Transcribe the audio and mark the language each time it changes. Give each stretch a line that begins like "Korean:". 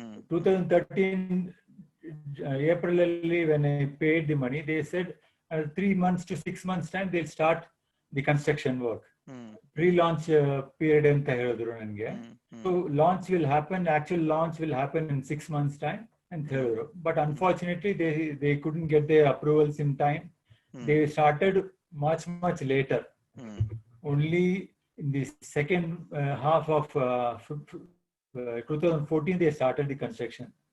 English: 2013 April ಅಲ್ಲಿ when I paid the money, they said 3 months to 6 months time they'll start the construction work.
Kannada: Pre-launch period ಅಂತ ಹೇಳಿದ್ರು ನನಗೆ.
English: So launch will happen, actual launch will happen in 6 months time
Kannada: ಅಂತ ಹೇಳಿದ್ರು.
English: But unfortunately they couldn't get their approvals in time. They started much later. Only in the second half of 2014 they started the construction.